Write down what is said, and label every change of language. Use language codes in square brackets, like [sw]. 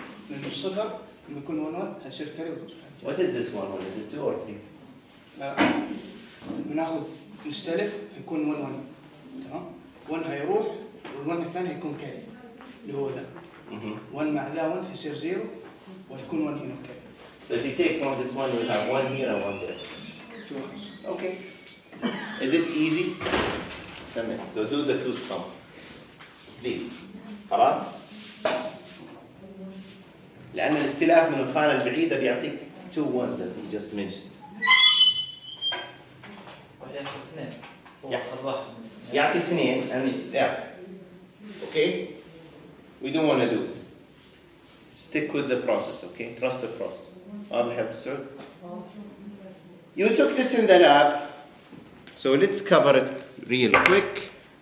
[ar] من الصغر لما يكون 1 1 هيصير كاري وتصبح. [en] What is this one? Is it 2 or 3? [ar] بناخذ نستلف يكون 1 1 تمام 1 هيروح وال1 الثاني هيكون كاري اللي هو ذا 1 مع ذا 1 هيصير 0 ويكون 1 هنا كاري. [en] So if you take from this one, we'll have 1 here and 1 there. Okay. Is it easy? So do the 2's sum. Please. [ar] خلاص؟ لأن الاستلاف من الخانة البعيدة بيعطيك [en] 2 ones as you just mentioned. [ar] وياخذ 2. هو [en] Yeah. [ar] أخذ 1. يعطي [en] 2 and yeah. Okay? We don't want to do it. Stick with the process, okay? Trust the process. [ar] واضح يا بسرعة؟ [en] You took this in the lab, so let's cover it real quick.